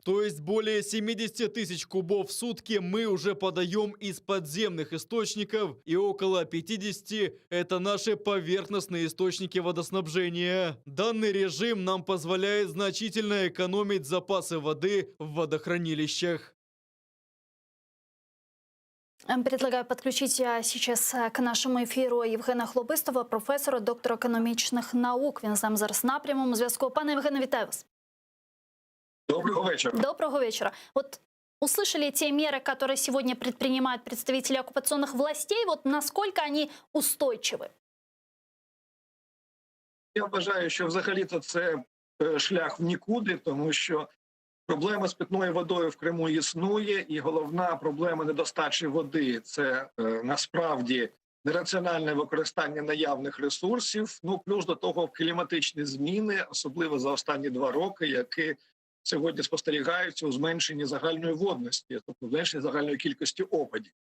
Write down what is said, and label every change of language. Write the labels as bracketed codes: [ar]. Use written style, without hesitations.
[ru] То есть более 70 тысяч кубов в сутки мы уже подаем из подземных источников, и около 50 – это наши поверхностные источники водоснабжения. Данный режим нам позволяет значительно экономить запасы воды в водохранилищах. Предлагаю подключить сейчас к [uk] нашому ефіру Євгена Хлобистова, професора, доктора економічних наук. Він з нами зараз на прямому зв'язку. Пане Євгене, вітаю вас. [ru] Доброго вечера. Доброго вечера. Вот услышали те меры, которые сегодня предпринимают представители оккупационных властей. Вот насколько они устойчивы? [uk] Я вважаю, що взагалі-то це шлях в нікуди, тому що проблема з питною водою в Криму існує, і головна проблема недостачі води – це насправді нераціональне використання наявних ресурсів, плюс до того кліматичні зміни, особливо за останні 2 роки, які сьогодні спостерігаються у зменшенні загальної водності, тобто зменшенні загальної кількості опадів.